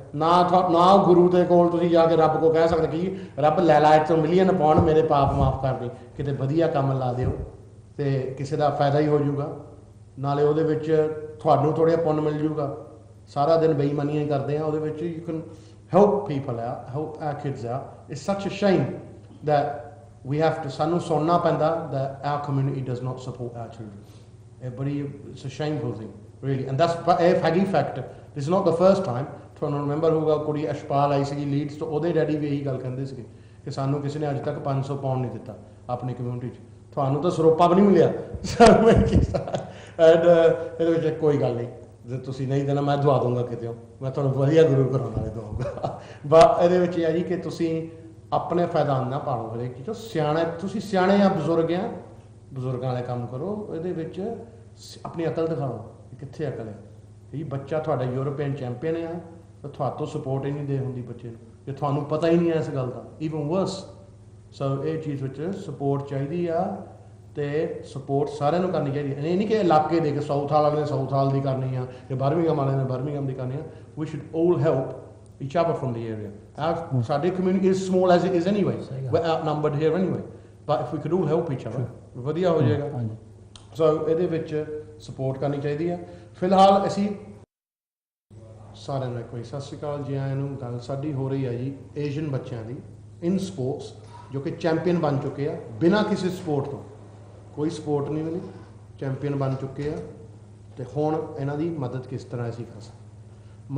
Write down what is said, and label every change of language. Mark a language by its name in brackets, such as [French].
[Punjabi] ਨਾ ਗੁਰੂ ਦੇ ਕੋਲ ਤੁਸੀਂ ਜਾ ਕੇ ਰੱਬ ਕੋ ਕਹਿ ਸਕਦੇ ਕਿ ਰੱਬ ਲੈ ਲਾ ਤੋਂ ਮਿਲੀਅਨ ਪਾਉਣ, ਮੇਰੇ ਪਾਪ ਮਾਫ ਕਰ ਦੇ। ਕਿਤੇ ਵਧੀਆ ਕੰਮ ਲਾ ਦਿਓ ਤੇ ਕਿਸੇ ਦਾ ਫਾਇਦਾ ਹੀ ਹੋ ਜਾਊਗਾ, ਨਾਲੇ ਉਹਦੇ ਵਿੱਚ ਤੁਹਾਨੂੰ ਥੋੜ੍ਹਾ ਪੁੰਨ ਮਿਲ ਜਾਊਗਾ। ਸਾਰਾ ਦਿਨ ਬੇਈਮਾਨੀਆਂ ਹੀ ਕਰਦੇ ਆ ਉਹਦੇ ਵਿੱਚ। [English] You can help people ਆ, help our kids ਆ। It's such a shame that we have to, [Punjabi] ਸਾਨੂੰ ਸੁਣਨਾ ਪੈਂਦਾ [English] that our community does not support our children। [Punjabi] ਇਹ ਬੜੀ, [English] it's a shameful thing really, and that's a ਹੈਗੀ fact। this is not the first time। [Punjabi] ਤੁਹਾਨੂੰ remember ਹੋਊਗਾ ਕੁੜੀ ਅਸ਼ਪਾਲ ਆਈ ਸੀਗੀ ਲੀਡਸ ਤੋਂ, ਉਹਦੇ ਡੈਡੀ ਵੀ ਇਹੀ ਗੱਲ ਕਹਿੰਦੇ ਸੀਗੇ ਕਿ ਸਾਨੂੰ ਕਿਸੇ ਨੇ ਅੱਜ ਤੱਕ 500 ਪਾਉਂਡ ਨਹੀਂ ਦਿੱਤਾ ਆਪਣੀ ਕਮਿਊਨਿਟੀ 'ਚ, ਤੁਹਾਨੂੰ ਤਾਂ ਸਰੋਪਾ ਵੀ ਨਹੀਂ ਮਿਲਿਆ। ਐਂਡ ਇਹਦੇ ਵਿੱਚ ਕੋਈ ਗੱਲ ਨਹੀਂ, ਜੇ ਤੁਸੀਂ ਨਹੀਂ ਦੇਣਾ ਮੈਂ ਦਵਾ ਦੂੰਗਾ ਕਿਤੇ, ਮੈਂ ਤੁਹਾਨੂੰ ਵਧੀਆ ਗੁਰੂ ਘਰਾਂ ਵਾਲੇ ਦਵਾਂਗਾ। ਬਸ ਇਹਦੇ ਵਿੱਚ ਇਹ ਹੈ ਜੀ ਕਿ ਤੁਸੀਂ ਆਪਣੇ ਫਾਇਦਾ ਨਾ ਪਾਲੋ ਹਰੇਕ ਚੀਜ਼। ਸਿਆਣਾ, ਤੁਸੀਂ ਸਿਆਣੇ ਆ, ਬਜ਼ੁਰਗ ਆ, ਬਜ਼ੁਰਗਾਂ ਵਾਲੇ ਕੰਮ ਕਰੋ। ਇਹਦੇ ਵਿੱਚ ਆਪਣੀ ਅਕਲ ਦਿਖਾਓ, ਕਿੱਥੇ ਅਕਲ ਹੈ। ਇਹ ਬੱਚਾ ਤੁਹਾਡਾ ਯੂਰਪੀਅਨ ਚੈਂਪੀਅਨ ਆ ਤਾਂ ਤੁਹਾਤੋਂ ਸਪੋਰਟ ਹੀ ਨਹੀਂ ਦੇ ਹੁੰਦੀ ਬੱਚੇ ਨੂੰ, ਜੇ ਤੁਹਾਨੂੰ ਪਤਾ ਹੀ ਨਹੀਂ ਹੈ ਇਸ ਗੱਲ ਦਾ, [English] Even worse. [Punjabi] ਸੋ ਇਹ ਚੀਜ਼ ਵਿੱਚ ਸਪੋਰਟ ਚਾਹੀਦੀ ਆ, ਤੇ ਸਪੋਰਟ ਸਾਰਿਆਂ ਨੂੰ ਕਰਨੀ ਚਾਹੀਦੀ। ਇਹ ਨਹੀਂ ਕਿ ਇਲਾਕੇ ਦੇ ਕੇ ਸਾਊਥ ਵਾਲੇ ਨੇ ਸਾਊਥ ਹਾਲ ਦੀ ਕਰਨੀ ਆ, ਕਿ ਬਰਮਿੰਘਮ ਵਾਲੇ ਨੇ ਬਰਮਿੰਘਮ ਦੀ ਕਰਨੀ ਆ। [English] We should all help each other from the area. Our community is small as it is anyway. We're outnumbered here anyway. But if we could all help each other, [Punjabi] ਵਧੀਆ ਹੋ ਜਾਏਗਾ। ਸੋ ਇਹਦੇ ਵਿੱਚ support ਕਰਨੀ ਚਾਹੀਦੀ ਹੈ। ਫਿਲਹਾਲ ਅਸੀਂ ਸਾਰਿਆਂ ਨੂੰ ਇੱਕ ਵਾਰੀ ਸਤਿ ਸ਼੍ਰੀ ਅਕਾਲ ਜੀ ਆਇਆਂ ਨੂੰ। ਗੱਲ ਸਾਡੀ ਹੋ ਰਹੀ ਹੈ ਜੀ ਏਸ਼ੀਅਨ ਬੱਚਿਆਂ ਦੀ ਇਨ ਸਪੋਰਟਸ, ਜੋ ਕਿ ਚੈਂਪੀਅਨ ਬਣ ਚੁੱਕੇ ਆ ਬਿਨਾਂ ਕਿਸੇ ਸਪੋਰਟ ਤੋਂ। ਕੋਈ ਸਪੋਰਟ ਨਹੀਂ ਮਿਲੀ, ਚੈਂਪੀਅਨ ਬਣ ਚੁੱਕੇ ਆ, ਤੇ ਹੁਣ ਇਹਨਾਂ ਦੀ ਮਦਦ ਕਿਸ ਤਰ੍ਹਾਂ ਅਸੀਂ ਕਰ ਸਕਦੇ।